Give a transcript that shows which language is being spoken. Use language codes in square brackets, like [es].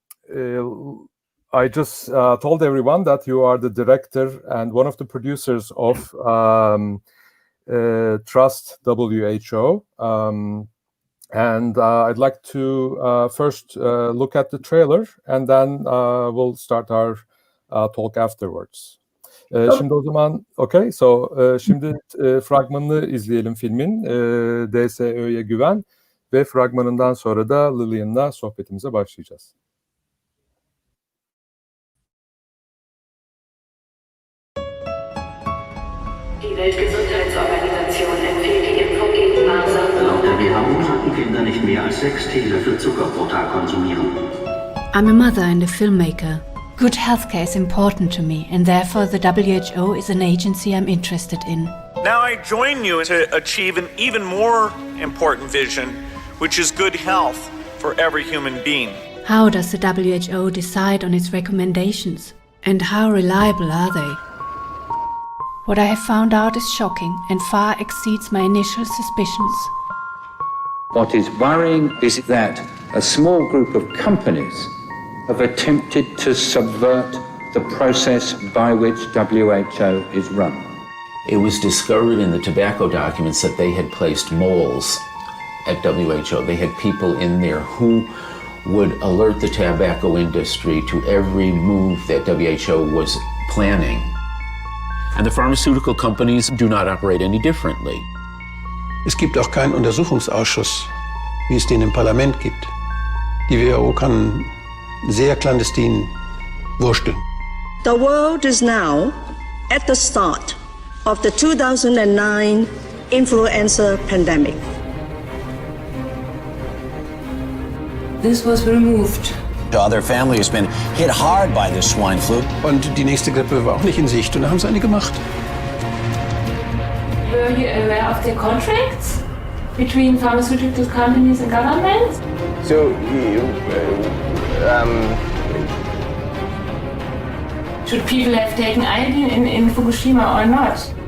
[en] I just told everyone that you are the director and one of the producers of TrustWho. And I'd like to first look at the trailer and then we'll start our talk afterwards. [tr] Şimdi o zaman, okay, şimdi fragmanını izleyelim filmin, DSÖ'ye güven ve fragmanından sonra da Lilian'la sohbetimize başlayacağız. [de] Die Weltgesundheitsorganisation empfiehlt die Impfung gegen Masern. Laut der WHO sollten Kinder nicht mehr als 6 Teelöffel Zucker pro Tag konsumieren. [en] I'm a mother and a filmmaker. Good healthcare is important to me, and therefore the WHO is an agency I'm interested in. Now I join you to achieve an even more important vision, which is good health for every human being. How does the WHO decide on its recommendations? And how reliable are they? What I have found out is shocking and far exceeds my initial suspicions. What is worrying is that a small group of companies have attempted to subvert the process by which WHO is run. It was discovered in the tobacco documents that they had placed moles at WHO. They had people in there who would alert the tobacco industry to every move that WHO was planning. And the pharmaceutical companies do not operate any differently. [de] Es gibt auch keinen Untersuchungsausschuss, wie es den im Parlament gibt. Die WHO kann sehr clandestin wursteln. [en] The world is now at the start of the 2009 influenza pandemic. This was removed. The other family has been hit hard by this swine flu. [de] Und die nächste Grippe war auch nicht in Sicht und da haben sie eine gemacht. [en] Were you aware of the contracts between pharmaceutical companies and governments? So, should people have taken iodine in Fukushima or not?